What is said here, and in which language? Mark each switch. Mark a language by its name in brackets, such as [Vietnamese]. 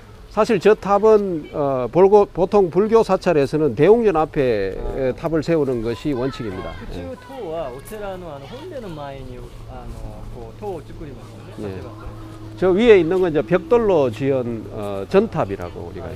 [Korean] 사실 저 탑은 보통 불교 사찰에서는 대웅전 앞에 탑을 세우는 것이 원칙입니다. [Japanese] 府中塔はお寺の本殿の前にこう塔を作りますよね。 [Korean] 저 위에 있는 건 이제 벽돌로 지은 전탑이라고 우리가.